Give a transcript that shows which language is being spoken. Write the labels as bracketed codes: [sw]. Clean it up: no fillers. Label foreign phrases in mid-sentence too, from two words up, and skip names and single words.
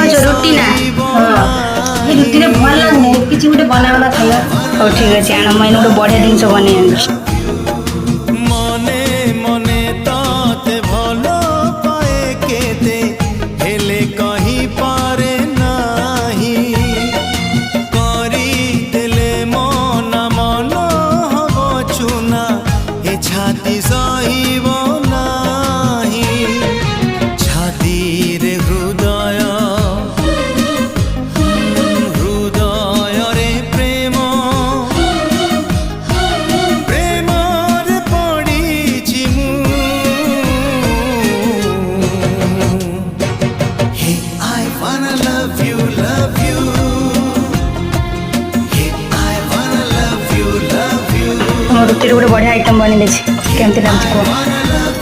[or] ରୁଟି ନା ଏ ରୁଟିରେ ଭଲ ଲାଗୁନି କିଛି ଗୋଟେ ବନା ବନା ଖାଇବା। ହଉ ଠିକ୍ ଅଛି ଆଣ ମୁଁ ଏଇନେ ଗୋଟେ ବଢ଼ିଆ ଜିନିଷ ବନେଇ ଆଣୁଛି। ମନେ ମନେ ତାତେ ଭଲ ପାଏ କେତେ ହେଲେ କହି ପାରେ ନାହିଁ କରି ଦେଲେ ମନା ମନ ହବ ଚୁନା ଏ ଛାତି ସହିବ ନାହିଁ ଛାତିର ହୃଦୟ ହୃଦୟରେ ପ୍ରେମ ପ୍ରେମରେ ପଡ଼ିଛି ମୁଁ ହେ [en] I wanna love you he I wanna love you [or] ମୋ ରୁଟିରେ ଗୋଟେ ବଢ଼ିଆ ଆଇଟମ୍ ବନେଇ ଦେଇଛି କେମିତି ଲାଗୁଛି କୁହ।